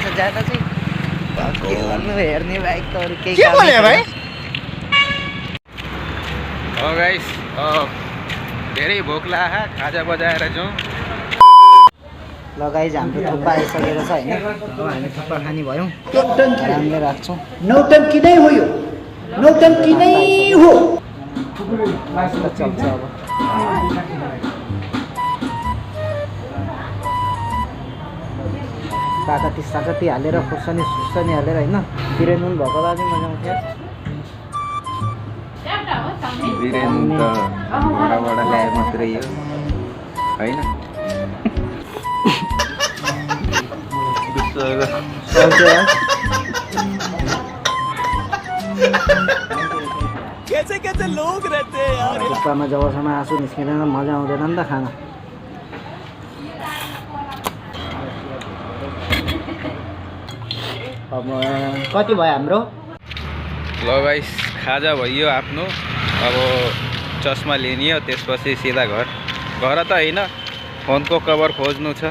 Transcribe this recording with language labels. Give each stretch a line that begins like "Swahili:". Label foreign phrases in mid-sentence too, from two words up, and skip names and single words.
Nepali: जाँदा चाहिँ के भन्नु, हेर्ने बाइक त अरू केही काम बोले भाइ? गाइस धेरै भोक लाग्यो, खाजा बजाएर जाउँ। ल गाइज हाम्रो थुक्पा आइसकेको छ होइन। अब हामी थुक्पा खाने भयौँ। हामीले राख्छौँ। नौटंकी नहीं हो यो, नौटंकी नहीं हो। मस्त चल्छ अब। साकती हालेर खुर्सानी हालेर होइन। पिरे नुन भएको बाजे मजा आउँथ्यो। बिर्यानी त घरबाट ल्याए मात्रै हो होइन।
Hindi: कैसे लोग रहते हैं यार।
Nepali: थुक्पामा जबसम्म आँसु निस्किँदैन मजा आउँदैन नि त खाना। अब कति भयो हाम्रो? ल गाइस खाजा भइयो आफ्नो। अब चस्मा लिने हो, त्यसपछि सिधा घर त होइन, फोनको कभर खोज्नु छ।